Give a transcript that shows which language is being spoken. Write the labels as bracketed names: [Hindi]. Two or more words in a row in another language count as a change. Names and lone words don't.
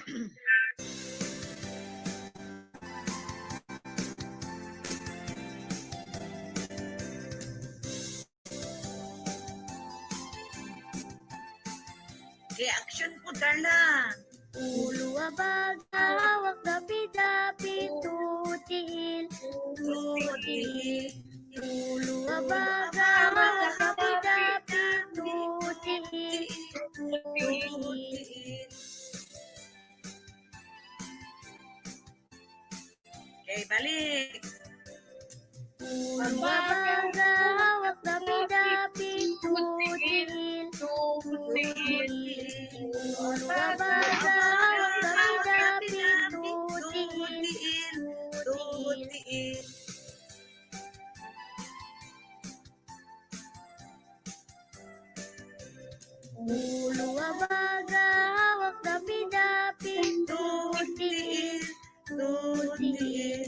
[English] Okay, action po, Carla. [Cebuano] Ulo abaga, hawak dapi-dapi, tutiil, tutiil. Ulo abaga, hawak dapi-dapi, tutiil, tutiil. Okay, balik. Ulo abaga, hawak dapi-dapi, tutiil, tutiil. Ulo abaga, hawak dapi-dapi, tutiil, tutiil. Ulo abaga, hawak dapi-dapi, tutiil, tutiil.